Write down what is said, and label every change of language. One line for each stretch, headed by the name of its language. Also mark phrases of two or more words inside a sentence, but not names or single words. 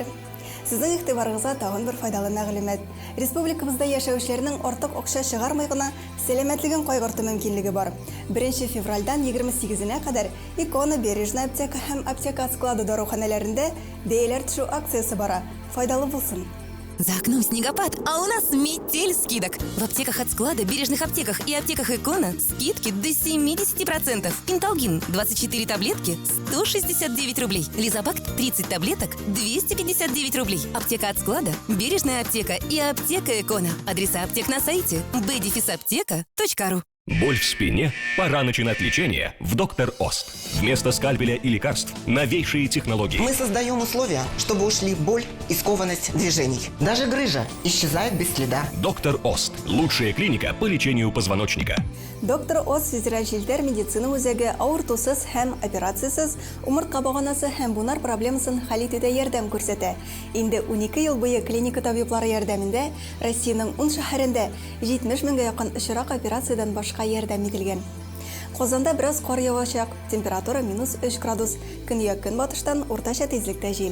Tatar: Сезнең игътибарыгызга тагын бер файдалы мәгълүмат. Республикабызда яшәүчеләрнең артык акча чыгармай гына сәламәтлеген кайгырту мөмкинлеге бар. 1 февральдән 28-нә кадәр Икона, Бережная аптека һәм аптека склады даруханәләрендә бәяләр төшү акциясе бара. Файдалы булсын.
Russian: За окном снегопад, а у нас метель скидок. В аптеках от склада, бережных аптеках и аптеках Икона скидки до 70%. Пенталгин 24 таблетки 169 рублей. Лизобакт 30 таблеток 259 рублей. Аптека от склада, бережная аптека и аптека Икона. Адреса аптек на сайте bdefisapteka.ru. Боль в спине? Пора начинать лечение в Доктор Ост. Вместо скальпеля и лекарств новейшие технологии. Мы создаем условия, чтобы ушли боль и скованность движений. Даже грыжа исчезает без следа. Доктор Ост. Лучшая клиника по лечению позвоночника.
Tatar: Доктор Ост физиологияльдер медицина үзәге авыртусыз һәм операциясыз умыртка баганасы һәм бунар проблемасын хәл итүдә ярдәм күрсәтә. Инде 12 ел буе клиника табиблары ярдәмендә Россиянең 10 шәһәрендә 70 меңгә якын очрак операциядан башка ярдәм ителгән. Казанда бераз кар явачак, температура -3 градус, көньяк көнбатыштан уртача тизлектә җил.